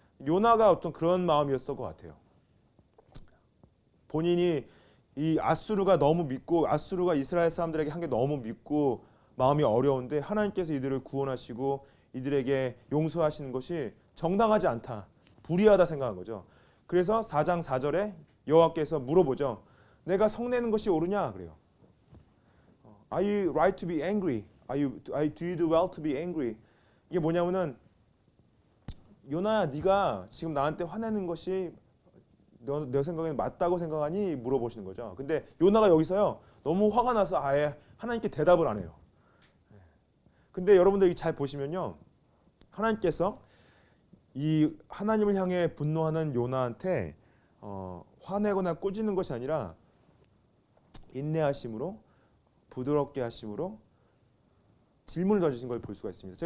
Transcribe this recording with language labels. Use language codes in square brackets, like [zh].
[ko] 요나가 어떤 그런 마음이었을 것 같아요. 본인이 이 아수르가 너무 믿고 아수르가 이스라엘 사람들에게 한 게 너무 믿고 마음이 어려운데 하나님께서 이들을 구원하시고 이들에게 용서하시는 것이 정당하지 않다. 불의하다 생각한 거죠. 그래서 4장 4절에 여호와께서 물어보죠. 내가 성내는 것이 옳으냐? 그래요. [en] Are you right to be angry? Do you do well to be angry? [ko] 이게 뭐냐면은 요나야 네가 지금 나한테 화내는 것이 내 생각에는 맞다고 생각하니? 물어보시는 거죠. 근데 요나가 여기서요 너무 화가 나서 아예 하나님께 대답을 안 해요. 근데 여러분들 잘 보시면요 하나님께서 이 하나님을 향해 분노하는 요나한테 화내거나 꾸짖는 것이 아니라 인내하심으로 부드럽게 하심으로 질문을 던지신 걸 볼 수가 있습니다.